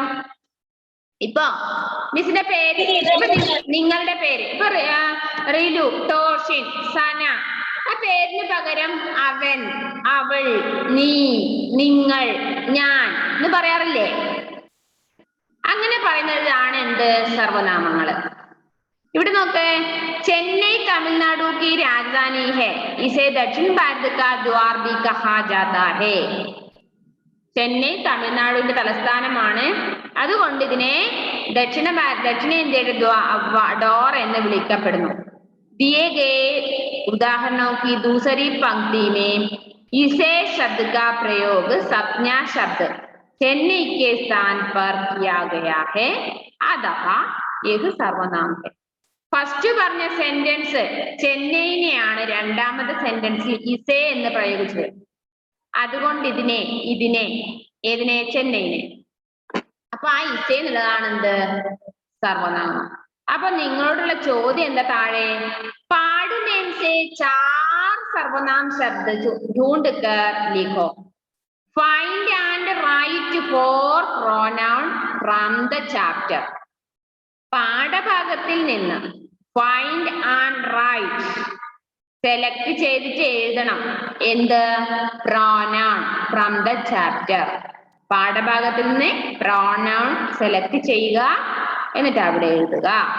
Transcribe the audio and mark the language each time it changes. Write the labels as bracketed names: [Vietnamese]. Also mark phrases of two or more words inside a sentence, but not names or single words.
[Malayalam] ഇപ്പൊ മിസ്സിന്റെ പേര്, നിങ്ങളുടെ പേര് ഇപ്പൊ റിലു, ടോഷിൻ, സന, ആ പേരിന് പകരം അവൻ, അവൾ, നീ, നിങ്ങൾ, ഞാൻ എന്ന് പറയാറില്ലേ? അങ്ങനെ പറയുന്നതാണ് എന്ത്? സർവനാമങ്ങള്. ഇവിടെ നോക്ക്, [Hindi] ചെന്നൈ തമിഴ്നാടു की राजधानी है, इसे दक्षिण भारत का द्वार भी कहा जाता है. [Malayalam] ചെന്നൈ തമിഴ്നാടിന്റെ തലസ്ഥാനമാണ്, അതുകൊണ്ട് ഇതിനെ ദക്ഷിണേന്ത്യയുടെ ഡോർ എന്ന് വിളിക്കപ്പെടുന്നു. [Hindi] दिए गए उदाहरणों की दूसरी पंक्ति में इसे शब्द का प्रयोग संज्ञा शब्द चेन्नई के स्थान पर किया गया है, अतः यह सर्वनाम है. [Malayalam] ഫസ്റ്റ് പറഞ്ഞ സെന്റൻസ് ചെന്നൈനെയാണ് രണ്ടാമത്തെ സെന്റൻസിൽ ഇസേ എന്ന് പ്രയോഗിച്ചത്. അതുകൊണ്ട് ഏതിനെ? ചെന്നൈനെ. അപ്പൊ ആ ഇസേ എന്നുള്ളതാണ് എന്ത്? സർവനാമം. അപ്പൊ നിങ്ങളോടുള്ള ചോദ്യം എന്താ താഴെ? [Hindi] पाठ में से 4 सर्वनाम शब्द ढूंढ कर लिखो. [English] Find and write 4 pronoun from the chapter. [Malayalam] പാഠഭാഗത്തിൽ നിന്ന് [English] find and write [Malayalam] സെലക്ട് ചെയ്തിട്ട് എഴുതണം. [English] എന്ത്? pronoun from the chapter. [Malayalam] പാഠഭാഗത്തിൽ നിന്ന് പ്രോനൗൺ സെലക്ട് ചെയ്യുക, എന്നിട്ട് അവിടെ എഴുതുക.